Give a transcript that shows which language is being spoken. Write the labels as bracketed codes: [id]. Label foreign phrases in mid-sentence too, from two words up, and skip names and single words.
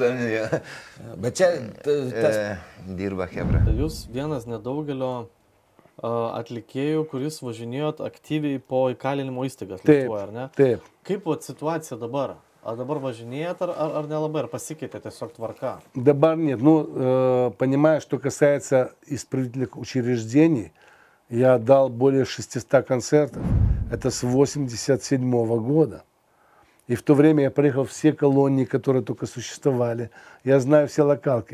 [lt] Bet čia dirba chebra. Jūs vienas nedaugelio atlikėjų, kuris važinėjot aktyviai po įkalinimo įstaigas Lietuvoje, ar ne? Taip. Kaip situacija dabar? Ar dabar važinėjat, ar nelabai, ar pasikeitė tiesiog tvarка? Dabar нет. [ru] Понимаешь, что касается исправительных учреждений, я дал более 600 концертов. Это с 1987 года. И в то время я проехал все колонии, которые только существовали. Я знаю все локалки.